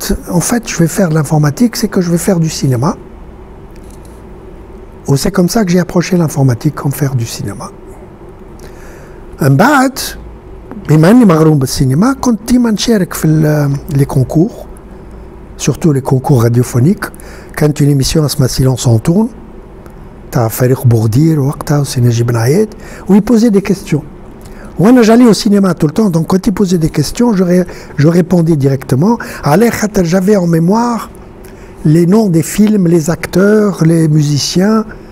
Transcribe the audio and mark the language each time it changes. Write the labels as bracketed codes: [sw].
[fr] En fait, je vais faire de l'informatique, c'est que je vais faire du cinéma. Ou c'est comme ça que j'ai approché l'informatique, comme faire du cinéma. [ar] من بعد بما اني مغروم بالسينما كنت ديما نشارك في [fr] les concours, surtout les concours radiophoniques. [ar] كانت [fr] une émission [ar] اسمها [fr] Silence on tourne تاع فريق بوردير وقتها وسي نجيب بن عياد où il posait des questions. Moi, j'allais au cinéma tout le temps, donc quand il posait des questions, je répondais directement. J'avais en mémoire les noms des films, les acteurs, les musiciens.